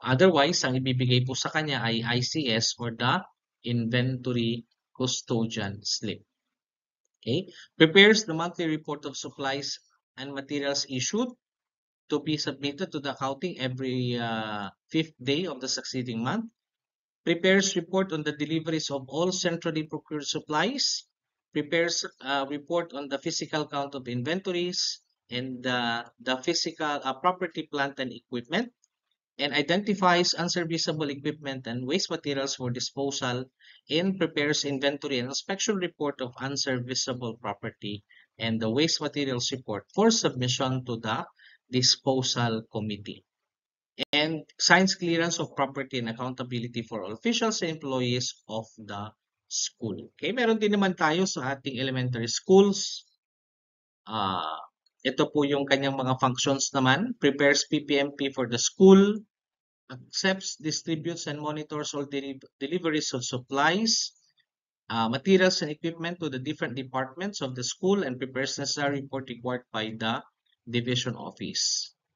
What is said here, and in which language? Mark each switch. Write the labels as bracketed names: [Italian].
[Filipino] Otherwise, ang ibibigay po sa kanya ay ICS or the inventory custodian slip. [English] Okay? Prepares the monthly report of supplies and materials issued to be submitted to the accounting every 5th day of the succeeding month. Prepares report on the deliveries of all centrally procured supplies. Prepares report on the physical count of inventories and the physical property, plant, and equipment. And identifies unserviceable equipment and waste materials for disposal, and prepares inventory and inspection report of unserviceable property and the waste materials report for submission to the disposal committee. And signs clearance of property and accountability for all officials and employees of the school. [Filipino] Okay, meron din naman tayo sa ating elementary schools. Ito po yung kanyang mga functions naman. [English] Prepares PPMP for the school, accepts, distributes, and monitors all deliveries of supplies, materials, and equipment to the different departments of the school, and prepares necessary report required by the division office.